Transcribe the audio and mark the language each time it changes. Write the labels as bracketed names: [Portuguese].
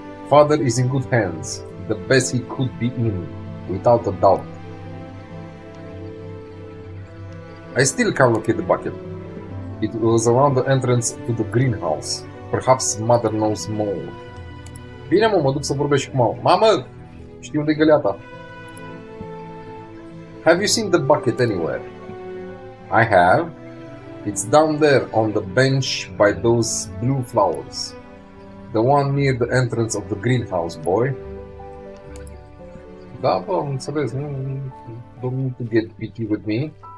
[English] Father is in good hands, the best he could be in, without a doubt. I still can't locate the bucket. It was around the entrance to the greenhouse. Perhaps Mother knows more. [Romanian] Bine, mă duc să vorbesc cu mama. Mamă, știi unde e găleata? [English] Have you seen the bucket anywhere? I have. It's down there on the bench by those blue flowers. The one near the entrance of the greenhouse, boy. [Romanian] Da, bă, înțeles, nu? [English] Don't need to get picky with me.